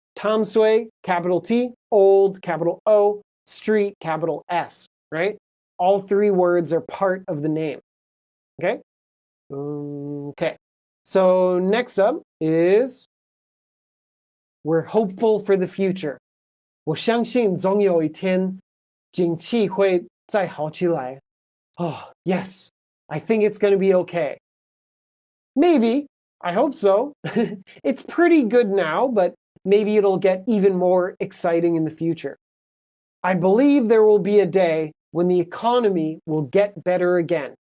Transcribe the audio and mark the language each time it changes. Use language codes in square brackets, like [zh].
[en] Tamsui, capital T, Old, capital O, Street, capital S, right? all three words are part of the name. Okay? Okay. So next up is we're hopeful for the future. [zh] 我相信总有一天景气会再好起来. [en] Oh, yes. I think it's going to be okay. Maybe. I hope so. It's pretty good now, but maybe it'll get even more exciting in the future. I believe there will be a day when the economy will get better again.